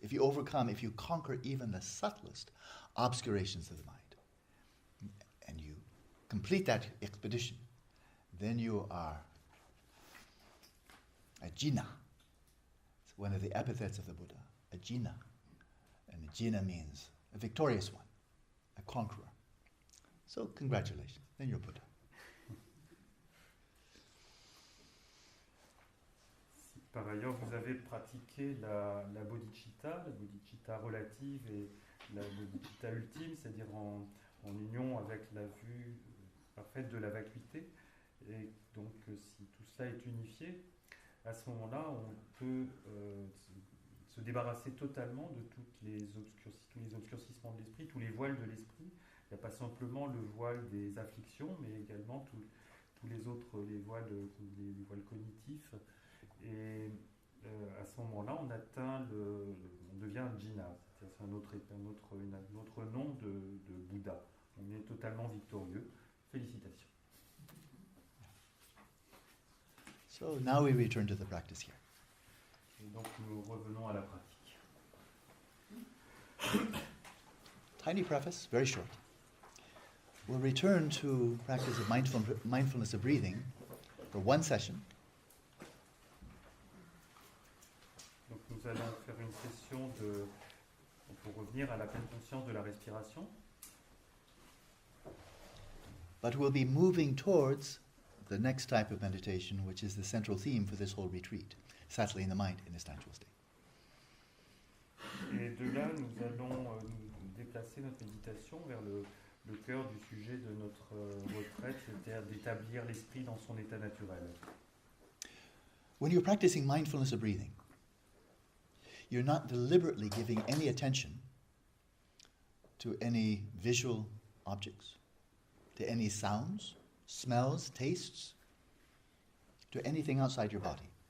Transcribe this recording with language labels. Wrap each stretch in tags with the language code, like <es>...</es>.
<en>If you conquer even the subtlest obscurations of the mind, and you complete that expedition, then you are a jina. It's one of the epithets of the Buddha, a jina. And a jina means a victorious one, a conqueror. So congratulations, then you're Buddha.</en> <fr>Par ailleurs, vous avez pratiqué la bodhicitta relative et la bodhicitta ultime, c'est-à-dire en union avec la vue parfaite de la vacuité. Et donc, si tout cela est unifié, à ce moment-là, on peut se débarrasser totalement de tous les obscurcissements de l'esprit, tous les voiles de l'esprit. Il n'y a pas simplement le voile des afflictions, mais également tous les autres, les voiles cognitifs. Et à ce moment-là, on devient un jina, c'est un autre nom de Bouddha. On est totalement victorieux. Félicitations.</fr> <en>So now we return to the practice here.</en> <fr>Et donc nous revenons à la pratique.</fr> <en>Tiny preface, very short. We'll return to practice of mindfulness of breathing for one session.</en> <fr>Donc nous allons faire une session pour revenir à la pleine conscience de la respiration.</fr> <en>But we'll be moving towards the next type of meditation, which is the central theme for this whole retreat, settling the mind in a standstill state.</en> <fr>Et de là, nous allons nous déplacer notre méditation vers le cœur du sujet de notre retraite, c'est-à-dire d'établir l'esprit dans son état naturel.</fr> <en>When you're practicing mindfulness of breathing, you're not deliberately giving any attention to any visual objects, to any sounds, smells, tastes, to anything outside your body.</en>